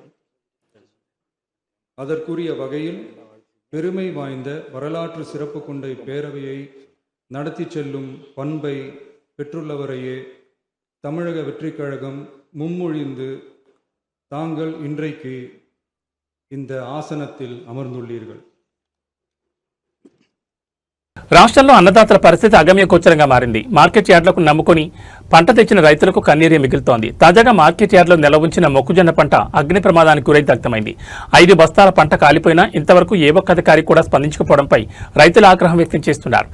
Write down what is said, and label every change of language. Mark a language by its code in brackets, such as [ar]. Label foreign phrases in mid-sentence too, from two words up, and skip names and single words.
[ta] அதற்குரிய வகையில் பெருமை வாய்ந்த வரலாற்று சிறப்பு கொண்ட இப்பேரவையை நடத்தி செல்லும் பண்பை பெற்றுள்ளவரையே தமிழக வெற்றிக் கழகம் முன்மொழிந்து தாங்கள் இன்றைக்கு இந்த ஆசனத்தில் அமர்ந்துள்ளீர்கள். [te] రాష్ట్రంలో అన్నదాతల పరిస్థితి అగమ్య గోచరంగా మారింది. మార్కెట్ యార్డులకు నమ్ముకుని పంట తెచ్చిన రైతులకు కన్నీరే మిగులుతోంది. తాజాగా మార్కెట్ యార్డులో నిల్వ ఉంచిన మొక్కజొన్న పంట అగ్ని ప్రమాదానికి గురై దగ్ధమైంది. 5 బస్తాల పంట కాలిపోయినా ఇంతవరకు ఏ ఒక్క అధికారి కూడా స్పందించకపోవడంపై రైతులు ఆగ్రహం వ్యక్తం చేస్తున్నారు.